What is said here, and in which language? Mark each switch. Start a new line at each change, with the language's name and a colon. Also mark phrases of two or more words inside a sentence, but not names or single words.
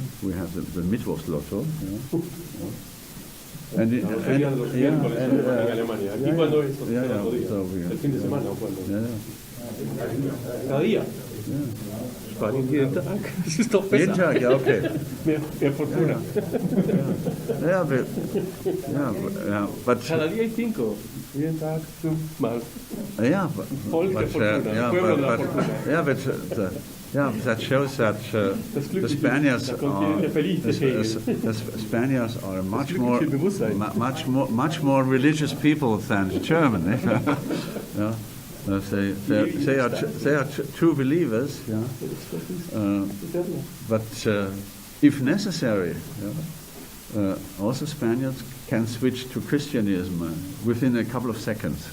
English: We have the Mittwochslotto. And
Spanish: ¿Cada día?
German: Spanien jeden Tag. Das ist doch besser. Jeden Tag, ja, okay. Mehr Fortuna.
English: But
Spanish: Cada día hay 5.
German: Jeden Tag 5 Mal. Volk der Fortuna.
Spanish: Pueblo de la Fortuna.
English: That shows that the Spaniards are much more religious people than the German. They are true believers, but if necessary, also Spaniards can switch to Christianism within a couple of seconds.